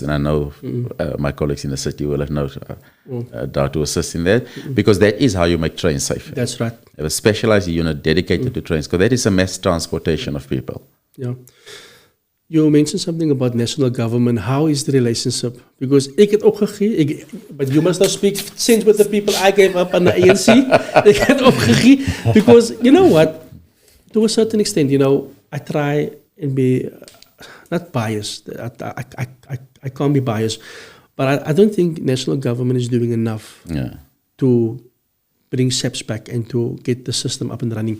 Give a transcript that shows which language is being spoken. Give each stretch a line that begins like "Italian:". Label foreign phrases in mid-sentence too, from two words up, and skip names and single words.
English: And I know my colleagues in the city will have no doubt to assist in that, because that is how you make trains safe. That's right. Have a specialized unit dedicated to trains, because that is a mass transportation of people. Yeah. You mentioned something about national government. How is the relationship?
Afrikaans: Because ik het opgegee,
English: but you must not speak since with the people I gave up on the ANC.
Afrikaans: Ik het opgegee.
English: Because you know what? To a certain extent, I try and be not biased. I can't be biased. But I don't think national government is doing enough to bring SEPs back and to get the system up and running.